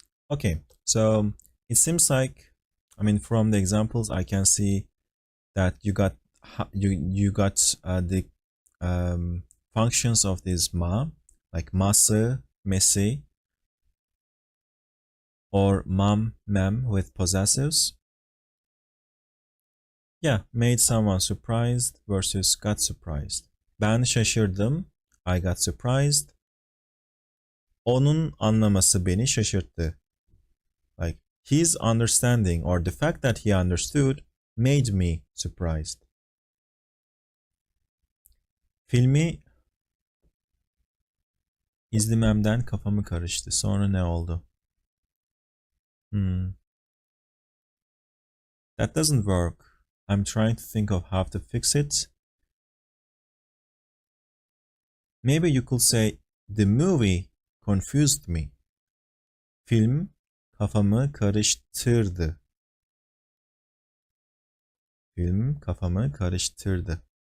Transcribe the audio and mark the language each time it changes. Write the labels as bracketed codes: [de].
[en] Okay, so it seems like, I mean, from the examples, I can see that you got the functions of this ma, like ması, mesi, or mam, mem with possessives. Yeah, made someone surprised versus got surprised. [tr] Ben şaşırdım. [en] I got surprised. [tr] Onun anlaması beni şaşırttı. [en] Like his understanding or the fact that he understood made me surprised. [tr] Filmi izlememden kafamı karıştı. Sonra ne oldu? [en] That doesn't work. I'm trying to think of how to fix it. Maybe you could say the movie confused me. [tr] Film kafamı karıştırdı. Film kafamı karıştırdı.